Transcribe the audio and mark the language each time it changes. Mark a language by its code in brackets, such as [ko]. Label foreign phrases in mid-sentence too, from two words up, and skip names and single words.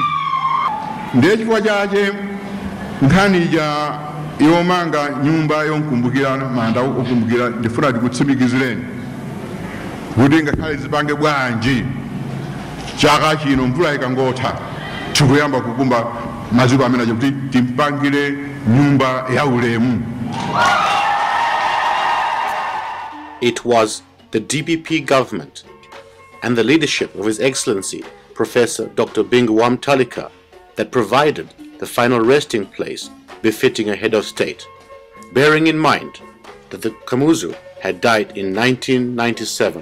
[ny] Ndiye chifukwa chake nkhani ja yomanga nyumba yonkumbukira manda okumbukira ndifuna tikutsimikizireni kuti ngakhale zipange bwanji chaka chino mvula ikangotha tikuyamba kukumba maziko amene aja kuti timpangire nyumba ya ulemu. [en] It was the DPP government and the leadership of His Excellency Professor Dr. Bingu wa Mutharika that provided the final resting place befitting a head of state, bearing in mind that the Kamuzu had died in 1997.